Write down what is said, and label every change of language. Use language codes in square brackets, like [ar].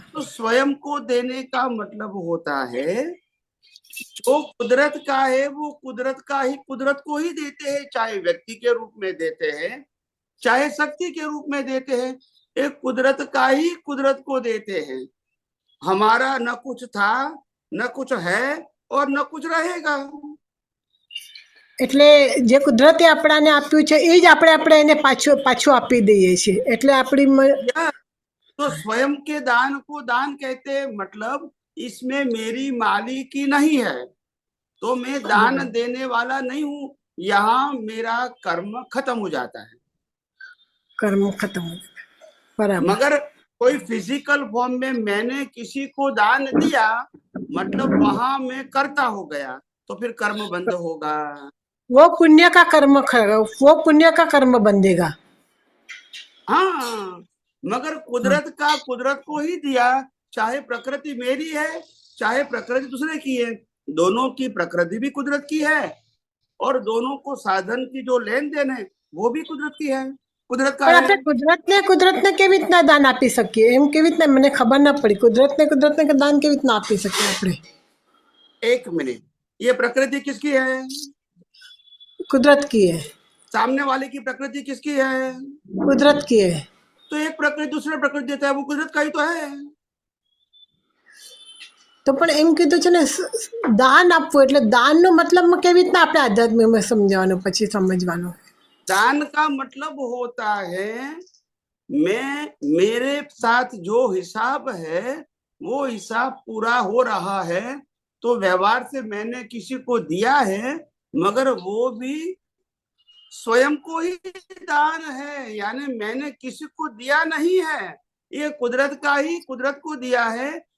[hi] तो स्वयं को देने का मतलब होता है जो कुदरत का है वो कुदरत का ही कुदरत को ही देते हैं, चाहे व्यक्ति के रूप में देते हैं चाहे शक्ति के रूप में देते हैं, एक कुदरत का ही कुदरत को देते हैं। हमारा न कुछ था न कुछ है और न कुछ रहेगा। [gu] એટલે જે કુદરતે આપણાને આપ્યું છે એ જ આપણે એને પાછું આપી દઈએ છીએ, એટલે આપણી [hi] या तो स्वयं के दान को दान कहते हैं, मतलब इसमें मेरी मालिकी नहीं है, तो मैं दान देने वाला नहीं हूं। यहाँ मेरा कर्म खत्म हो जाता है। કર્મ ખતમ हो जाता है। बराबर। मगर कोई फिजिकल फॉर्म में मैंने किसी को दान दिया, मतलब वहां मैं कर्ता हो गया, तो फिर कर्म बंद होगा। वो पुण्य का कर्म वो पुण्य का कर्म बंधेगा। हाँ, मगर हाँ, कुदरत का कुदरत को ही दिया, चाहे प्रकृति मेरी है चाहे प्रकृति दूसरे की है, दोनों की प्रकृति भी कुदरत की है और दोनों को साधन की जो लेन देन है वो भी कुदरत की है, कुदरत का [gu] પણ [hi] है। [gu] આપણે કુદરતને કેવી રીતના દાન આપી શકીએ? એમ કેવી રીતના મને ખબર ના પડી। કુદરતને દાન કેવી રીતના આપી શકીએ આપણે? [hi] एक मिनट, ये प्रकृति किसकी है? कुदरत की है। सामने वाले की प्रकृति किसकी है? कुदरत की है। तो एक प्रकृति दूसरे प्रकृति देता है, वो कुदरत का ही तो है। [gu] તો પણ એમ કીધું છે ને, દાન આપવું એટલે દાનનો મતલબ કેવી રીતના આપણે આધ્યાત્મિકમાં સમજાવવાનું, પછી સમજવાનું? [hi] दान का मतलब होता है मैं मेरे साथ जो हिसाब है वो हिसाब पूरा हो रहा है, तो व्यवहार से मैंने किसी को दिया है, मगर वो भी स्वयं को ही दान है, यानी मैंने किसी को दिया नहीं है, ये कुदरत का ही कुदरत को दिया है।